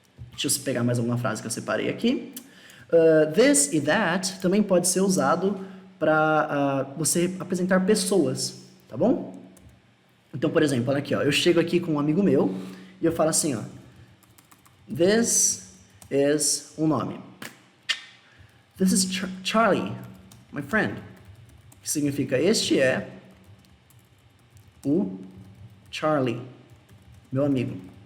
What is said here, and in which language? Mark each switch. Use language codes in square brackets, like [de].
[pt] Deixa eu pegar mais alguma frase que eu separei aqui. This e that também pode ser usado para você apresentar pessoas, tá bom? Então, por exemplo, olha aqui, ó, eu chego aqui com um amigo meu e eu falo assim, ó, [en] this is [pt] um nome. [en] This is Charlie, my friend. [pt] Que significa, este é o Charlie, meu amigo.